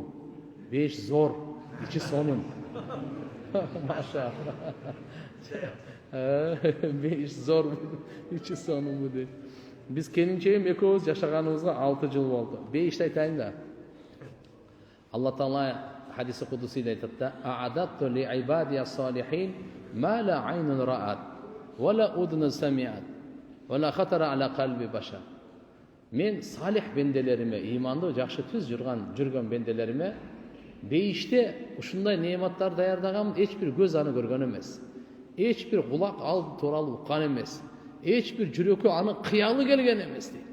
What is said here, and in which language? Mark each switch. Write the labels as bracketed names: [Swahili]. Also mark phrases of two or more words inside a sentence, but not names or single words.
[Kyrgyz] Бейиш зор, ичи сонун. Маша. Бейиш зорбу, ичи сонунбу дейт. Биз келинчегим экөөбүз жашаганыбызга 6 жыл болду. Бейишти айтайын да. Алла Таала хадиси кудусийде айтат да: [Arabic] "أعددت لعبادي الصالحين ما لا عين رأت ولا أذن سمعت ولا خطر على قلب بشر." [Kyrgyz] Мен салих бенделериме, иманды жакшы түз жүргөн бенделериме бейиште ушундай неаматтар даярдагам, эч бир көз аны көргөн эмес. Эч бир кулак ал тууралуу уккан эмес. Эч бир жүрөккө анын кыялы келген эмес дейт.